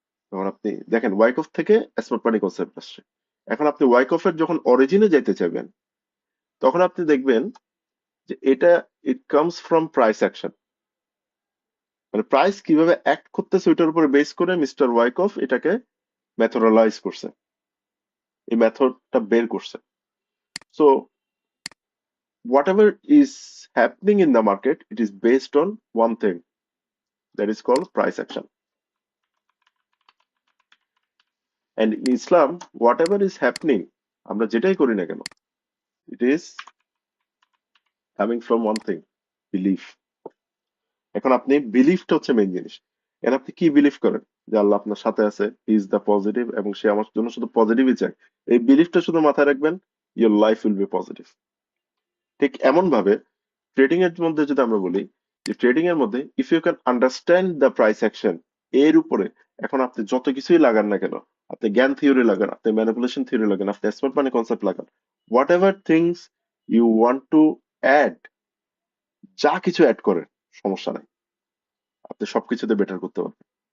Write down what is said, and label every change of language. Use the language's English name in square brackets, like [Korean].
[Bangla] তখন আপনি দেখেন ওয়াইকফ থেকে স্মার্ট মানি কনসেপ্ট আসছে। এখন আপনি ওয়াইকফের যখন অরিজিনে যাইতে চাইবেন, তখন আপনি দেখবেন যে এটা [English] It comes from price action. [Bangla] মানে প্রাইস কিভাবে অ্যাক্ট করতেছে ওইটার উপরে বেস করে মিস্টার ওয়াইকফ এটাকে মেথোডালাইজ করছে, এই মেথডটা বের করছে। [English] So whatever is happening in the market, it is based on one thing that is called price action. And in Islam, whatever is happening, [Bangla] আমরা যেটাই করি না কেন, [English] it is coming from one thing, belief. [Bangla] এখন আপনি বিলিফটা হচ্ছে main জিনিস। এখন আপনি কি বিলিভ করেন যে আল্লাহ আপনার সাথে আছে, [English] he is the positive, [Bangla] এবং সে আমার জন্য শুধু পজিটিভই চায়, এই বিলিফটা শুধু মাথায় রাখবেন, [English] Your life will be positive. [Bangla] ঠিক এমন ভাবে ট্রেডিং এর মধ্যে যদি আমরা বলি যে ট্রেডিং এর মধ্যে [English] if you can understand the price action, [Bangla] এর উপরে এখন আপনি যত কিছুই লাগান না কেন, আপনি জ্ঞান থিওরি লাগান, আপনি ম্যানিপুলেশন থিওরি লাগান, আপনি স্মার্ট মানি কনসেপ্ট লাগান, [English] whatever things you want to add, [Bangla] যা কিছু অ্যাড করেন সমস্যা নাই, আপনি সবকিছুতে বেটার করতে পারবেন।